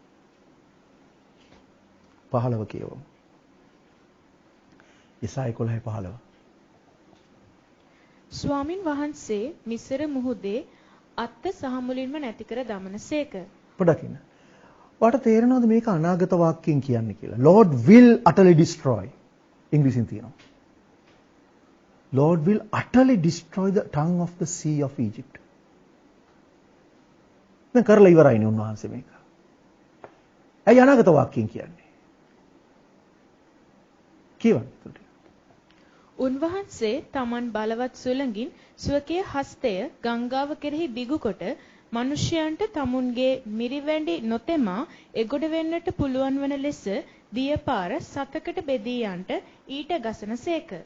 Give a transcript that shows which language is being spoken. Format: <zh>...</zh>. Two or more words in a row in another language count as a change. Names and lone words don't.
<si>15 කියවමු. යෙසායා 11:15. ස්වාමින් වහන්සේ මිසර මුහුදේ අත්ත සහ මුලින්ම නැති කර දමනසේක. පොඩ්ඩක් ඉන්න. ඔයාලට තේරෙනවද මේක අනාගත වාක්‍යයෙන් කියන්නේ කියලා?</si> <en>Lord will utterly destroy.</en> <si>ඉංග්‍රීසියෙන් තියෙනවා.</si> <en>Lord will utterly destroy the tongue of the sea of Egypt.</en> <si>දැන් කරලා ඉවරයිනේ උන්වහන්සේ මේක. ඇයි අනාගත වාක්‍යයෙන් කියන්නේ? කියවන්න. උන්වහන්සේ තමන් බලවත් සුළඟින් ස්වකීය හස්තය ගංගාව කෙරෙහි දිගු කොට මිනිසයන්ට තමුන්ගේ මිරිවැඩි නොතෙමා එගොඩ වෙන්නට පුළුවන් වන ලෙස දියපාර සතකට බෙදී යන්ට ඊට ගසනසේක.</si>